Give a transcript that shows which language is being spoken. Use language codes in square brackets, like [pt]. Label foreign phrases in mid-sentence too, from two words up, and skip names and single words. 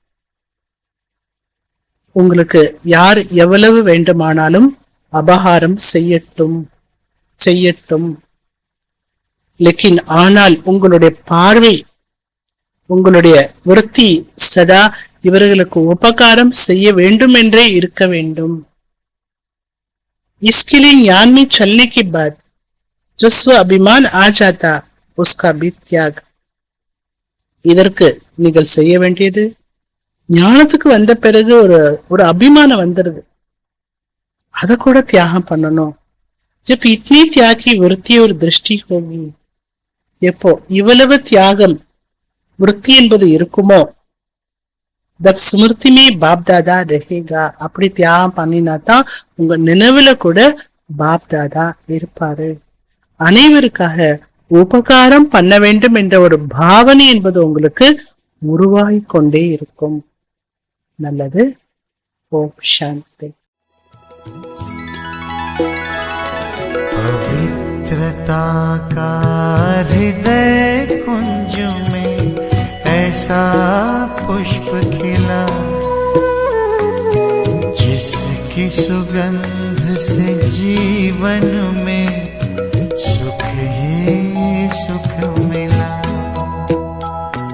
[ta] உங்களுக்கு யார் எவ்வளவு வேண்டுமானாலும் அபகாரம் செய்யட்டும். லேக்கின் ஆனால் உங்களுடைய பார்வை, உங்களுடைய விருத்தி சதா இவர்களுக்கு உபகாரம் செய்ய வேண்டும் என்றே இருக்க வேண்டும். [hi] इसके लिए ज्ञान में चलने के बाद जो स्व अभिमान आ जाता उसका भी त्याग. [ta] இதற்கு நீங்கள் செய்ய வேண்டியது, ஞானத்துக்கு வந்த பிறகு ஒரு அபிமானம் வந்துருது, அதை கூட தியாகம் பண்ணணும். जब इतनी त्याग की वृत्ति और दृष्टि होगी, எப்போ இவ்வளவு தியாகம் விருத்தி என்பது இருக்குமோ, [hi] तब स्मृति में बाप दादा रहेगा. [ta] அப்படி தியாகம் பண்ணினா தான் உங்க நினைவுல கூட பாப் தாதா இருப்பாரு. அனைவருக்காக உபகாரம் பண்ண வேண்டும் என்ற ஒரு பாவனை என்பது உங்களுக்கு உருவாகி கொண்டே இருக்கும். நல்லது. ஓம் சாந்தி. [hi] पवित्रता का हृदय कुंज में ऐसा पुष्प खिला, जिसकी सुगंध से जीवन में सुख ही सुख मिला.